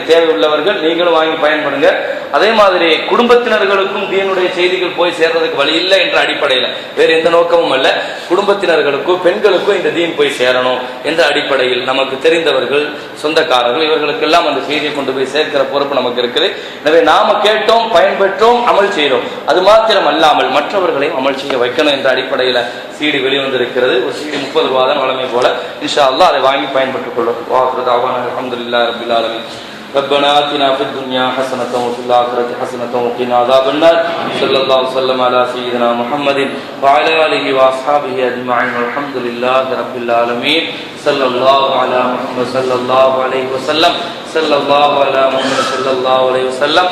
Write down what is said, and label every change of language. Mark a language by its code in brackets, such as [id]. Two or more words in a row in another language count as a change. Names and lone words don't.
[ta] தேவையுள்ளவர்கள் நீங்களும் வாங்கி பயன்படுங்க. அதே மாதிரி குடும்பத்தினர்களுக்கும் தீனுடைய செய்திகள் போய் சேர்றதுக்கு வழி இல்லை என்ற அடிப்படையில், வேறு எந்த நோக்கமும் அல்ல, குடும்பத்தினர்களுக்கும் பெண்களுக்கும் இந்த தீன் போய் சேரணும் என்ற அடிப்படையில் நமக்கு தெரிந்தவர்கள், சொந்தக்காரர்கள், இவர்களுக்கெல்லாம் அந்த செய்தியை கொண்டு போய் சேர்க்கிற பொறுப்பு நமக்கு இருக்குது. எனவே நாம கேட்டோம், பயன்பெற்றோம், அமல் செய்கிறோம். அது மாத்திரம் அல்லாமல் மற்றவர்களையும் அமல் செய்ய வைக்கணும் என்ற அடிப்படையில் சிடி வெளிவந்திருக்கிறது. ஒரு சிடி 30 ரூபா தான் வழமை போல. [ar] إن شاء الله [ta] அதை வாங்கி பயன்பட்டுக் கொள்ளும். [ar] الحمد لله رب العالمين. ربنا آتنا في الدنيا حسنة وفي الآخرة حسنة وقنا عذاب النار. صلى الله وسلم على سيدنا محمد وعلى آله وأصحابه أجمعين والحمد لله رب العالمين. صلى الله على محمد صلى الله عليه وسلم. صلى الله على محمد صلى الله عليه وسلم.